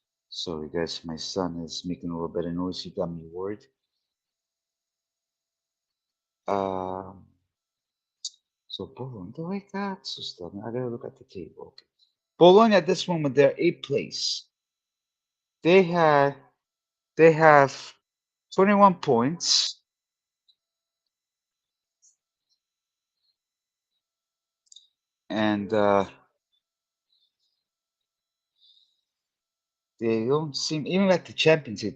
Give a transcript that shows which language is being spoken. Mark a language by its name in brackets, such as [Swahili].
[English] Sorry, guys, my son is making a little bit of noise. He got me worried. [Italian] Um, so Bologna, dove cazzo sta? [English] I gotta look at the table. Okay. Bologna at this moment they're eighth place. They had they have 21 points, and they don't seem even at the Champions League.